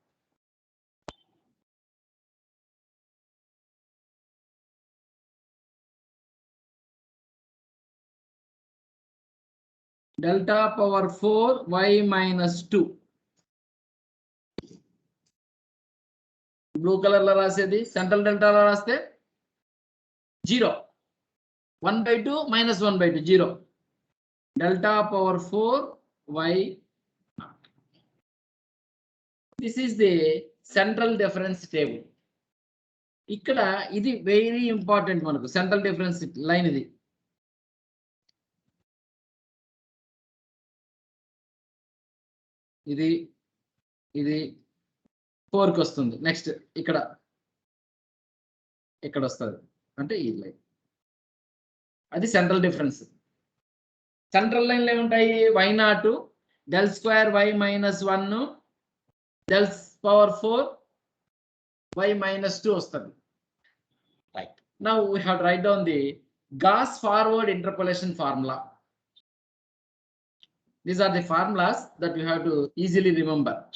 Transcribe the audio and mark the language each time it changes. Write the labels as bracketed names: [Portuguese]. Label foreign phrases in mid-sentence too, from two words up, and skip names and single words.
[English] delta power [Telugu] 4 y -2 [English] blue colour [Telugu] లో రాసేది. సెంట్రల్ డెల్టాలో రాస్తే [English] 0 1/2 -1/2 0 delta power 4 y This is the central difference table. [Telugu] ఇక్కడ ఇది [English] very important [Telugu] మనకు [English] central difference line [Telugu] ఇది. ఇది ఇది 4కి వస్తుంది. నెక్స్ట్ ఇక్కడ వస్తుంది అంటే ఈ లైన్, అది [English] central difference. [Telugu] సెంట్రల్ లైన్లో ఏముంటాయి? [English] y0 del square y minus 1 del power 4 y minus 2 వస్తుంది. Right. Now we have to write down the Gauss forward interpolation formula. These are the formulas that you have to easily remember.